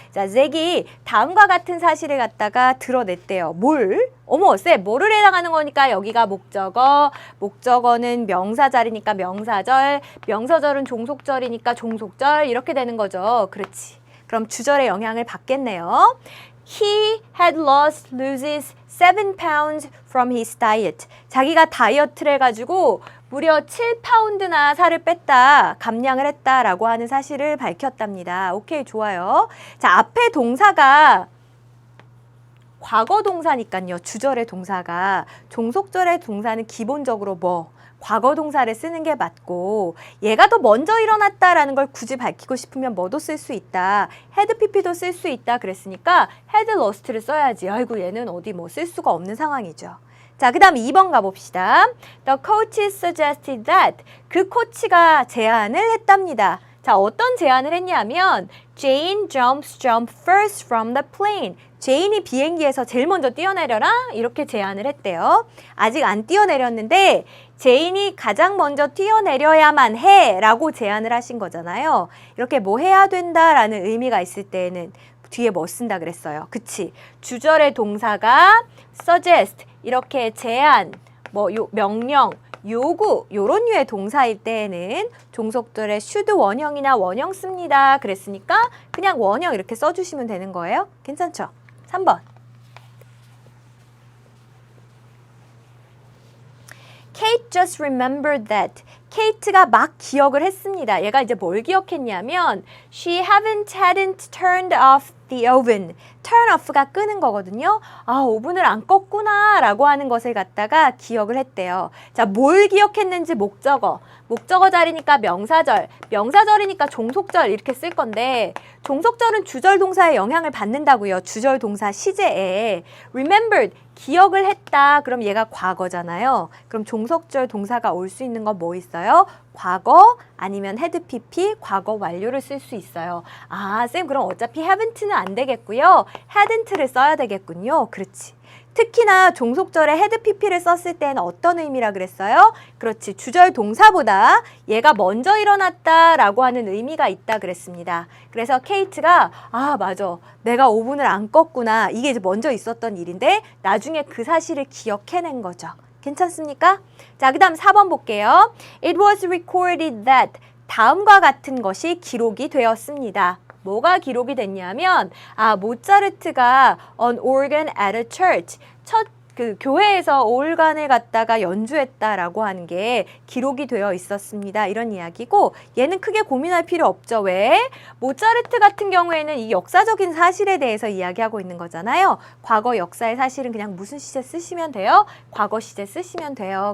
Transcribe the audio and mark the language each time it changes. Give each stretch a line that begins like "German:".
Korean: 자, Zach이 다음과 같은 사실을 갖다가 드러냈대요. 뭘? 어머, 쌤, 뭐를 해당하는 거니까 여기가 목적어, 목적어는 명사절이니까 명사절, 명사절은 종속절이니까 종속절 이렇게 되는 거죠. 그렇지. 그럼 주절의 영향을 받겠네요.
English: He had loses 7 pounds from his diet.
Korean: 자기가 다이어트를 해가지고 무려 7파운드나 살을 뺐다, 감량을 했다라고 하는 사실을 밝혔답니다. 오케이, 좋아요. 자, 앞에 동사가 과거 동사니까요. 주절의 동사가. 종속절의 동사는 기본적으로 뭐? 과거 동사를 쓰는 게 맞고 얘가 더 먼저 일어났다라는 걸 굳이 밝히고 싶으면 뭐도 쓸 수 있다. had pp도 쓸 수 있다 그랬으니까 had lost를 써야지. 아이고 얘는 어디 뭐 쓸 수가 없는 상황이죠. 자, 그 다음 2번 가봅시다.
English: The coach suggested that.
Korean: 그 코치가 제안을 했답니다. 자, 어떤 제안을 했냐면
English: Jane jump first from the plane.
Korean: 제인이 비행기에서 제일 먼저 뛰어내려라 이렇게 제안을 했대요. 아직 안 뛰어내렸는데 제인이 가장 먼저 뛰어내려야만 해 라고 제안을 하신 거잖아요. 이렇게 뭐 해야 된다라는 의미가 있을 때는 뒤에 뭐 쓴다 그랬어요. 그치? 주절의 동사가 suggest 이렇게 제안, 뭐 명령, 요구 요런 류의 동사일 때에는 종속절에 should 원형이나 원형 씁니다. 그랬으니까 그냥 원형 이렇게 써주시면 되는 거예요. 괜찮죠? 3번.
English: Kate just remembered that.
Korean: 케이트가 막 기억을 했습니다. 얘가 이제 뭘 기억했냐면
English: She hadn't turned off the oven.
Korean: turn off가 끄는 거거든요. 아, 오븐을 안 껐구나 라고 하는 것을 갖다가 기억을 했대요. 자, 뭘 기억했는지 목적어. 목적어 자리니까 명사절, 명사절이니까 종속절 이렇게 쓸 건데 종속절은 주절 동사의 영향을 받는다고요. 주절 동사 시제에. remembered, 기억을 했다. 그럼 얘가 과거잖아요. 그럼 종속절 동사가 올 수 있는 건 뭐 있어요? 과거 아니면 had pp, 과거 완료를 쓸 수 있어요. 아, 쌤 그럼 어차피 haven't는 안 되겠고요. hadn't를 써야 되겠군요. 그렇지. 특히나 종속절에 had pp를 썼을 때는 어떤 의미라 그랬어요? 그렇지. 주절 동사보다 얘가 먼저 일어났다라고 하는 의미가 있다 그랬습니다. 그래서 케이트가 아, 맞아. 내가 오븐을 안 껐구나. 이게 이제 먼저 있었던 일인데 나중에 그 사실을 기억해낸 거죠. 괜찮습니까? 자, 그 다음 4번 볼게요.
English: It was recorded that.
Korean: 다음과 같은 것이 기록이 되었습니다. 뭐가 기록이 됐냐면 모차르트가
English: an organ at a church.
Korean: 그 교회에서 오르간을 갖다가 연주했다라고 하는 게 기록이 되어 있었습니다. 이런 이야기고 얘는 크게 고민할 필요 없죠. 왜? 모차르트 같은 경우에는 이 역사적인 사실에 대해서 이야기하고 있는 거잖아요. 과거 역사의 사실은 그냥 무슨 시제 쓰시면 돼요? 과거 시제 쓰시면 돼요.